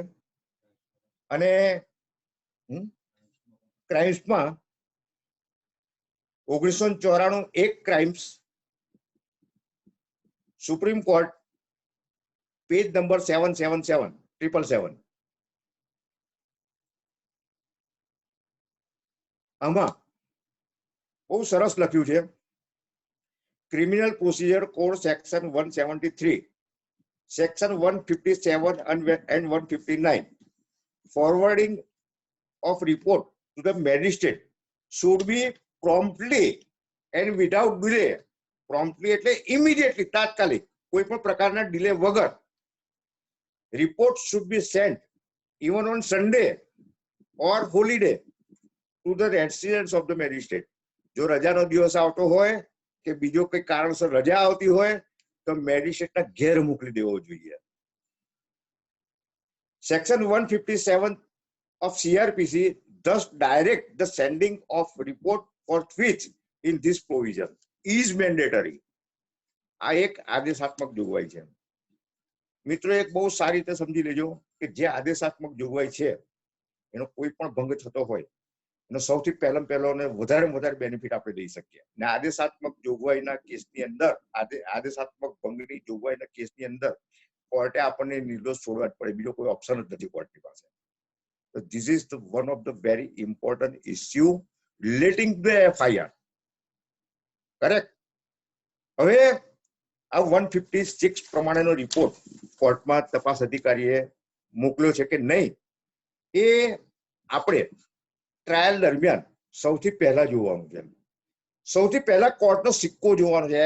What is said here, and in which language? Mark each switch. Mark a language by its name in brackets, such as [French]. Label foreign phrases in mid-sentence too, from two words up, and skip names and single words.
[Gujarati] અને ક્રાઇમ્સમાં 1994 એક ક્રાઇમ્સ સુપ્રીમ કોર્ટ [English] page number [Gujarati] 777 આમાં બહુ સરસ લખ્યું છે. [English] criminal procedure code section 173, section 157 and 159, forwarding of report to the magistrate should be promptly and without delay. [Gujarati] Promptly એટલે immediately, તાત્કાલિક, કોઈ પણ પ્રકારના ડિલે વગર. [English] report should be sent even on Sunday or holiday to the residence of the magistrate. [Gujarati] જો રજાનો દિવસ આવતો હોય કે બીજો કોઈ કારણસર રજા આવતી હોય તો મેજિસ્ટ્રેટના ઘેર મોકલી દેવો જોઈએ. [English] સેક્શન 157 of CRPC thus direct the sending of report for which in this provision is mandatory. [Gujarati] આ એક આદેશાત્મક જોગવાઈ છે. મિત્રો એક બહુ સારી રીતે સમજી લેજો કે જે આદેશાત્મક જોગવાઈ છે એનો કોઈ પણ ભંગ થતો હોય એનો સૌથી પહેલો ને વધારે બેનિફિટ આપણે લઈ શકીએ. ને આદેશાત્મક જોગવાઈના કેસની અંદર, આદેશાત્મક ભંગની જોગવાઈના કેસની અંદર કોર્ટે આપણને નિર્દોષ છોડવા જ પડે, બીજો કોઈ ઓપ્શન જ નથી કોર્ટની પાસે. [English] So this is the one of the very important issue relating to the FIR. Correct? [Gujarati] હવે આ 156 પ્રમાણેનો રિપોર્ટ કોર્ટમાં તપાસ અધિકારીએ મોકલ્યો છે કે નહીં, એ આપણે ટ્રાયલ દરમિયાન સૌથી પહેલા જોવાનું છે. સૌથી પહેલા કોર્ટનો સિક્કો જોવાનો છે.